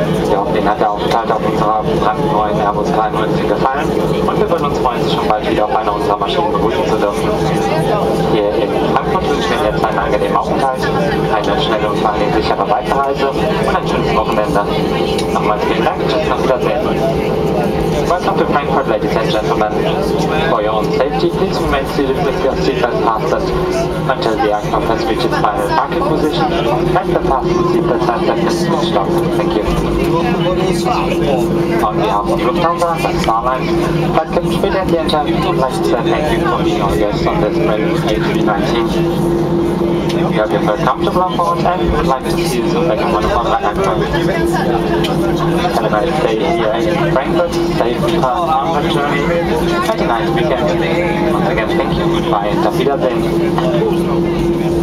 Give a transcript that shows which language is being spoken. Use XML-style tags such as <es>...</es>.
<de>Wir hoffen, Ihnen hat der Aufenthalt auf unserer brandneuen Airbus 319 gefallen und wir würden uns freuen, Sie schon bald wieder auf einer unserer Maschinen begrüßen zu dürfen. Hier in Frankfurt wünschen wir Ihnen jetzt einen angenehmen Aufenthalt, eine schnelle und eine sichere Weiterreise und ein schönes Wochenende. Nochmals vielen Dank, tschüss, auf Wiedersehen.</de> <en>Welcome to Frankfurt, ladies and gentlemen. For your own safety, please remain seated with your seatbelt fastened until the aircraft has reached its final parking position and the fasten seatbelt signs have been switched off. Thank you. On behalf of Lufthansa and Star Alliance, Flight Captain Schmidt and the entire team would like to say thank you for being our guests on this brilliant A319. We hope you feel comfortable on board and we would like to see you soon back on one of our aircraft. Have a nice day here in Frankfurt, safe onward journey, and a nice weekend. Once again, thank you, goodbye and</en> <de>auf Wiedersehen.</de>